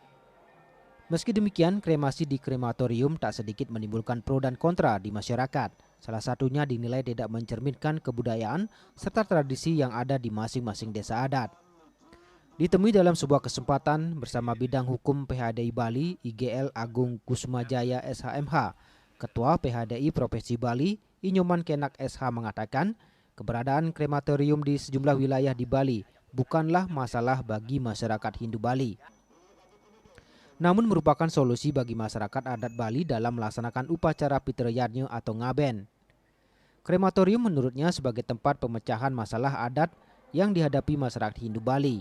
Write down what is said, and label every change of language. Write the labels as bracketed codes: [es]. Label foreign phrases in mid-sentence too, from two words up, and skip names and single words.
[id] Meski demikian, kremasi di krematorium tak sedikit menimbulkan pro dan kontra di masyarakat. Salah satunya dinilai tidak mencerminkan kebudayaan serta tradisi yang ada di masing-masing desa adat. Ditemui dalam sebuah kesempatan bersama bidang hukum PHDI Bali, IGL Agung Kusumajaya SHMH, Ketua PHDI Provinsi Bali, Inyoman Kenak SH mengatakan, keberadaan krematorium di sejumlah wilayah di Bali bukanlah masalah bagi masyarakat Hindu Bali, namun merupakan solusi bagi masyarakat adat Bali dalam melaksanakan upacara Pitriyadnya atau ngaben. Krematorium menurutnya sebagai tempat pemecahan masalah adat yang dihadapi masyarakat Hindu Bali.